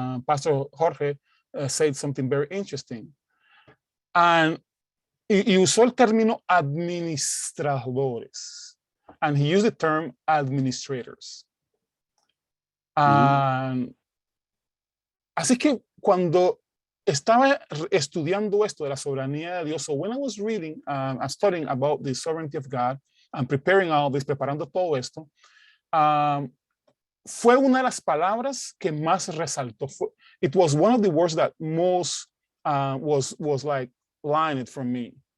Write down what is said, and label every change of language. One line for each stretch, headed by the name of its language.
English: Pastor Jorge said something very interesting.
Spanish: Y usó el término administradores.
English: And he used the term administrators.
Spanish: Así que cuando estaba estudiando esto de la soberanía de Dios,
English: so when I was reading, studying about the sovereignty of God, and preparing all this,
Spanish: preparando todo esto, fue una de las palabras que más resaltó.
English: It was one of the words that most was like line it from me.